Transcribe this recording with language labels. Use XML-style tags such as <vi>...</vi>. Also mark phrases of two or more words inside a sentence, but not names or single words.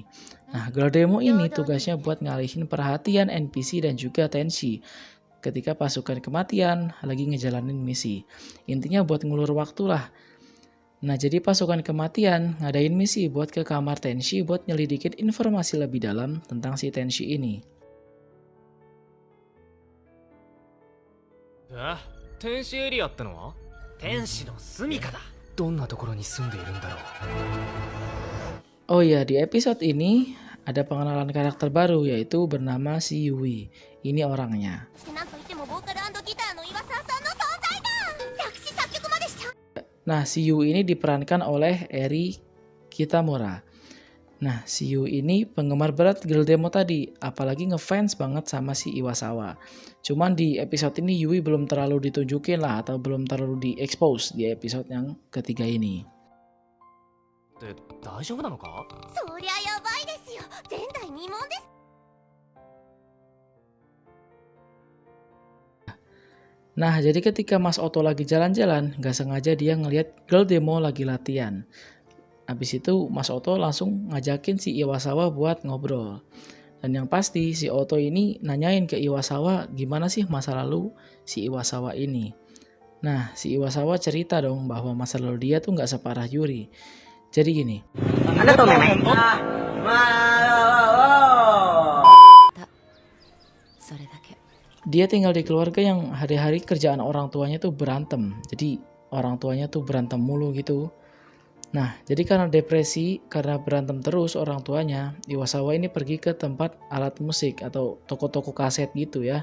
<id>Nah, Girl Demo ini tugasnya buat ngalihin perhatian NPC dan juga Tenshi ketika pasukan kematian lagi ngejalanin misi. Intinya buat ngulur waktu lah. Nah, jadi pasukan kematian ngadain misi buat ke kamar Tenshi buat nyelidikin informasi lebih dalam tentang si Tenshi ini.</id> <ja>あ天使エリアってのは天使の住処だ。どんなところに住んでいるんだろう</ja> <id>Oh iya, di episode ini ada pengenalan karakter baru yaitu bernama si Yui. Ini orangnya.</id> <ja>なんといってもボーカル&ギターの岩沢さんの存在だ。作詞作曲までしちゃう。</ja> <id>Nah, si Yui ini diperankan oleh Eri Kitamura. Nah, si Yui ini penggemar berat Girl Demo tadi, apalagi ngefans banget sama si Iwasawa. Cuman di episode ini Yui belum terlalu ditunjukin lah atau belum terlalu di-expose di episode yang ketiga ini.</id> <ja>って大丈夫なのかそりゃやばいですよ。前代未聞です。</ja> <id>Nah, jadi ketika Mas Oto lagi jalan-jalan, gak sengaja dia ngelihat Girl Demo lagi latihan. Habis itu Mas Oto langsung ngajakin si Iwasawa buat ngobrol. Dan yang pasti si Oto ini nanyain ke Iwasawa gimana sih masa lalu si Iwasawa ini. Nah, si Iwasawa cerita dong bahwa masa lalu dia tuh gak separah Yuri. Jadi gini. Ano to, meme?</id> <ja>それだけ。</ja> <id>Dia tinggal di keluarga yang hari-hari kerjaan orang tuanya tuh berantem. Jadi orang tuanya tuh berantem mulu gitu. Nah, jadi karena depresi, karena berantem terus orang tuanya, Iwasawa ini pergi ke tempat alat musik atau toko-toko kaset gitu ya.</id>